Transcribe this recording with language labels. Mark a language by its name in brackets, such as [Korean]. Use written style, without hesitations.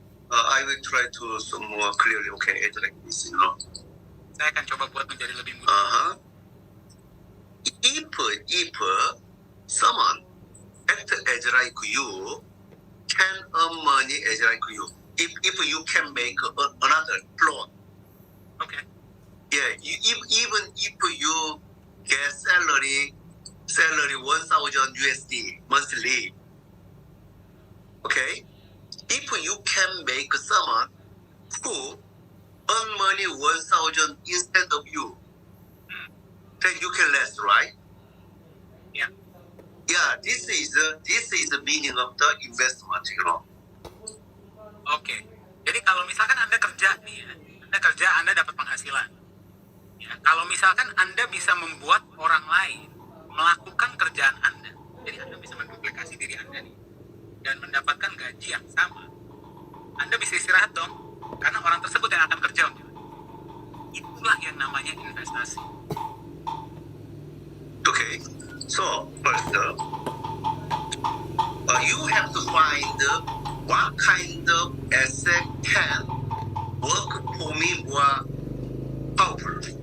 [English] I will try to some more clearly. Okay, it's like this, [Indonesian] Saya akan coba buat menjadi lebih mudah. [English] If someone act as like you, can earn money as like you. If you can make another loan, [Indonesian] Oke. [English] yeah. Even if you get salary 1,000 USD monthly, okay. If you can make someone who earn money 1,000 instead of you, then you can less, right? [Indonesian] Ya. [English] Yeah, this is the meaning of the investment, [Indonesian] Oke. Jadi kalau misalkan Anda kerja nih ya, Anda dapat penghasilan. Ya, kalau misalkan Anda bisa membuat orang lain melakukan kerjaan Anda, jadi Anda bisa menduplikasi diri Anda nih, dan mendapatkan gaji yang sama, Anda bisa istirahat dong, karena orang tersebut yang akan kerja untuk Anda. Itulah yang namanya investasi. [English] Okay, so first, you have to find what kind of asset can work for me more powerful.